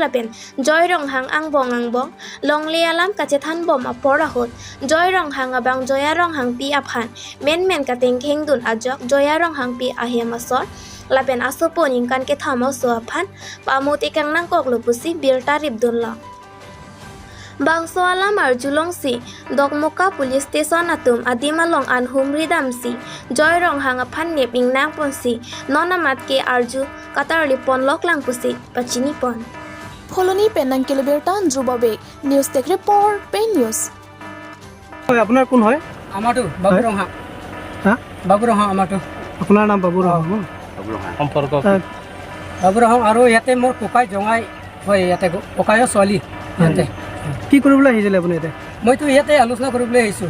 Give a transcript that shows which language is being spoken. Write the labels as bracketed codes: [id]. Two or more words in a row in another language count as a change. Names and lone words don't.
[mjw] Lapen Joy Rong Hang Angbong Long Lialam Kachethan Bom Apor Ahot Joy Rong Hang Abang Joya Rong Hang Pi Aphan Men Kateng King Dun Ajok Joya Rong Hang Pi Ahiamasor Lapen Asopon Ingkan Ke Thamo So Aphan Pamut Ikang Nangkok Lupusi Birta Ribdun Long Bangso alam Arjulong si Dogmoka Police Station atum Adimalong Anhum Ridam si Joy Rong Hang Aphan Nep Ing Nang Pon si Nonamat Ke Arju Katar Lipon Lok Lang Pusi Pachini Pon Foloni Penang Kilbertan Drubabe News Tech Report Pen News [as] আপোনাৰ কোন হয় আমাৰটো বাবুৰং হা হা বাবুৰং হা আমাৰটো আপোনাৰ নাম বাবুৰং সম্পৰ্ক বাবুৰং আৰু ইয়াতে মোৰ কোকাই জঙাই হয় ইয়াতে কোকাইৰ ছোৱালী ইয়াতে কি কৰিবলৈ আহিছিলে আপুনি ইয়াতে মইতো ইয়াতে আলোচনা কৰিবলৈ আহিছোঁ